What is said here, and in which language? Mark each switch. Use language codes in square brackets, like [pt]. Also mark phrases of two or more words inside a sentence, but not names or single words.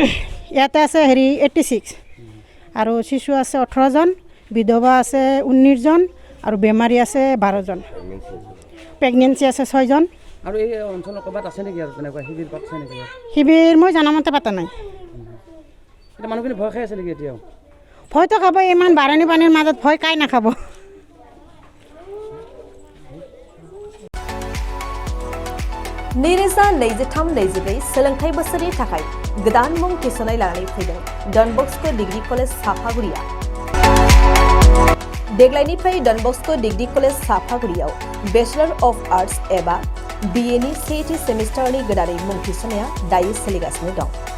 [as] ইয়াতে আছে হেৰি 86 আৰু শিশু আছে 18জন বিধৱা আছে 19জন আৰু বেমাৰী আছে 12জন প্ৰেগনেঞ্চি আছে 6জন আৰু এই অঞ্চলৰ ক'ৰবাত আছে নেকি আৰু তেনেকুৱা শিবিৰ পাতছে নেকি শিবিৰ মই জনামতে পাতা নাই এতিয়া মানুহখিনি ভয় খাই আছে নেকি এতিয়াও ভয়তো খাব ইমান বাঢ়নি পানীৰ মাজত ভয় কাই নাখাব [brx] नैरोजा नैजिथाम नैजिब्रै सोलोंथाइ बोसोरनि थाखाय गोदान मुं थिसननाय लानानै फैदों डन बस्क' डिग्री कलेज साफागुरिया देग्लायनिफ्राय डन बस्क' डिग्री कलेज साफागुरियाव [en] Bachelor of Arts [brx] एबा BA नि सेथि सेमिस्टारनि गोदानै मुं थिसननाया दायो सोलिगासिनो दं